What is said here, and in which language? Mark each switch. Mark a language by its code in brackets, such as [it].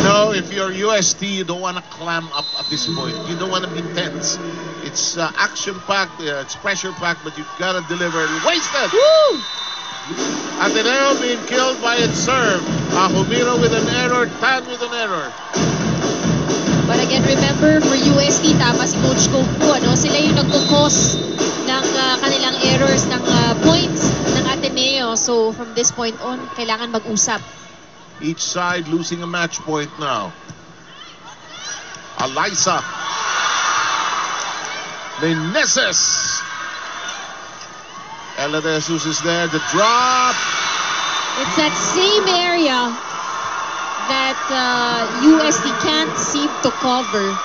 [en] If you're UST, you don't want to clam up at this point. You don't want to be tense. It's action-packed, it's pressure-packed, but you've got to deliver. Wasted! Woo! Ateneo being killed by its serve. Ahumiro with an error, Tan with an error. But again, remember, for UST, [tl] tama si Coach Kung-Fu, ano? Sila yung nagkukos ng kanilang errors, ng points ng Ateneo. [en] So, from this point on, [tl] kailangan mag-usap. [en] Each side losing a match point now. Alyssa. Meneses. Ella de Jesus is there. The drop. It's that same area that UST can't seem to cover.